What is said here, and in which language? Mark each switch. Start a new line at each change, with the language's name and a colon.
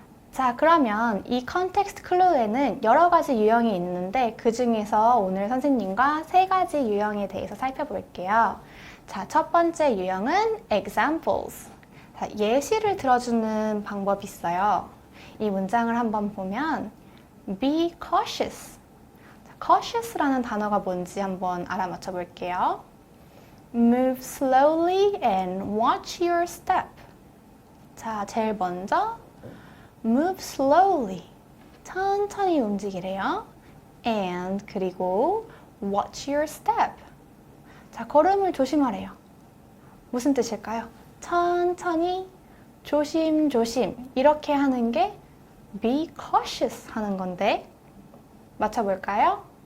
Korean: 자, 그러면 이 context clue에는 여러 가지 유형이 있는데 그 중에서 오늘 선생님과 세 가지 유형에 대해서 살펴볼게요. 자, 첫 번째 유형은 examples. 자, 예시를 들어주는 방법이 있어요. 이 문장을 한번 보면
English: be cautious.
Korean: 자, cautious라는 단어가 뭔지 한번 알아맞혀 볼게요.
English: Move slowly and watch your step.
Korean: 자, 제일 먼저
English: move slowly.
Korean: 천천히 움직이래요. And 그리고
English: watch your step.
Korean: 자, 걸음을 조심하래요. 무슨 뜻일까요? 천천히, 조심조심 이렇게 하는 게 be cautious 하는 건데 맞춰볼까요?